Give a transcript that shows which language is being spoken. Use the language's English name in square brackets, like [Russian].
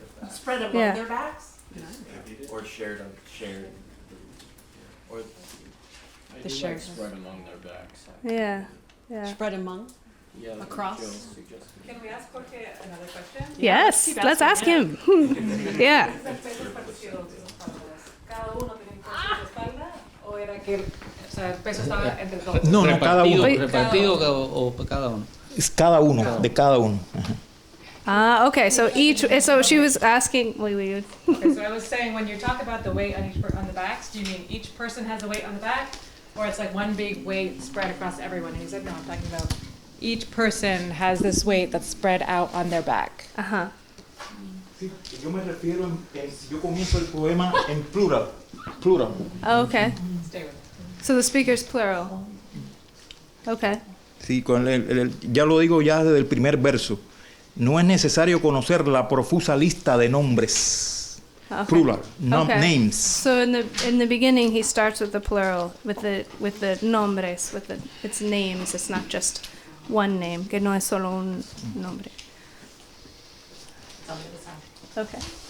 [English] Spread among Yeah. their backs? Or shared. Or The share. Spread among their backs. Yeah. Yeah. Spread among? Yeah, Across? suggested. Can we ask Jorge another question? Yes, let's ask him. Yeah. [Spanish] ¿Cada uno tiene un peso en su espalda? ¿O era que o sea, el peso estaba entre todos? No, cada uno. ¿Repartido o cada uno? Es cada uno, de cada uno. Ajá. [English] Okay. So she was asking. Wait. Okay, so I was saying, when you talk about the weight on on the backs, do you mean each person has a weight on the back? Or it's like one big weight spread across everyone? And he said, no, I'm talking about each person has this weight that's spread out on their back. Uh-huh. [Spanish] Sí, yo me refiero, yo comienzo el poema en plural. [English] Oh, okay. Stay with it. So the speaker's plural. Okay. [Spanish] Sí, ya lo digo ya desde el primer verso. No es necesario conocer la profusa lista de nombres [English] Okay. plural, not Okay. names. So in the beginning, he starts with the plural, with the nombres, it's names. It's not just one name. [Spanish] Que no es solo un nombre. [English] Okay.